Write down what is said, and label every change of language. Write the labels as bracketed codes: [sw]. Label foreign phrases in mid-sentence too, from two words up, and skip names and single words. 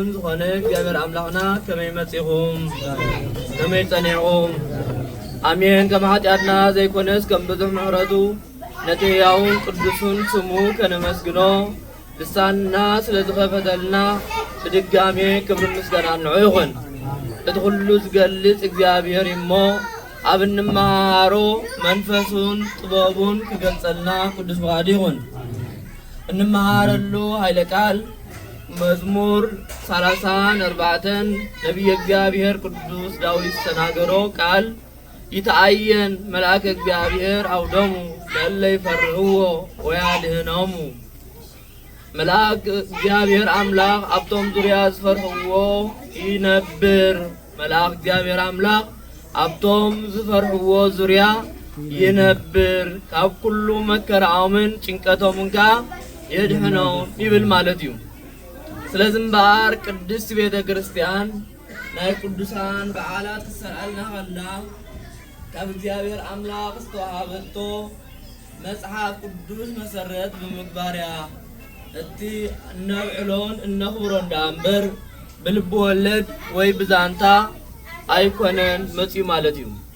[ti] ዝኾነ እግዚአብሔር አምላክና ከመይ መጺኹም ከመይ ጸኒዕኹም አሜን። ከመ ኃጢአትና ዘይኮነስ ከም ብዙሕ ምሕረቱ ነቲ ሕያውን ቅዱሱን ስሙ ከነመስግኖ ልሳንና ስለዝኸፈተልና ብድጋሜ ክብሪ ምስጋና ንዑ ይኹን። እቲ ኩሉ ዝገልጽ እግዚአብሔር እሞ ኣብ እንመሃሮ መንፈሱን ጥበቡን ክገልጸልና ቅዱስ ፈቃዱ ይኹን። እንመሃረሉ ኃይለ ቃል መዝሙር [gez] 34 ነቢየ እግዚአብሔር ቅዱስ ዳዊት ተናገሮ ቃል ይተአየን መልአከ እግዚአብሔር አውደሙ ለእለ ይፈርህዎ ወያድኅኖሙ መልአክ እግዚአብሔር [ti] አምላክ አብቶም ዙሪያ ዝፈርህዎ ይነብር። መልአክ እግዚአብሔር አምላክ አብቶም ዝፈርህዎ ዙሪያ ይነብር ካብ ኩሉ መከራኦምን ጭንቀቶምን ካ የድኅኖም ይብል ማለት እዩ። ስለዚህ እምበር ቅድስት ቤተ ክርስቲያን ናይ ቅዱሳን በዓላት ክሰርዐልና ኸላ ካብ እግዚአብሔር አምላክ ዝተዋሃበቶ መጽሐፍ ቅዱስ መሰረት ብምግባርያ እቲ እነብዕሎን እነኽብሮን ዳእምበር ብልቢ ወለድ ወይ ብዛንታ ኣይኮነን መጺኡ ማለት እዩ።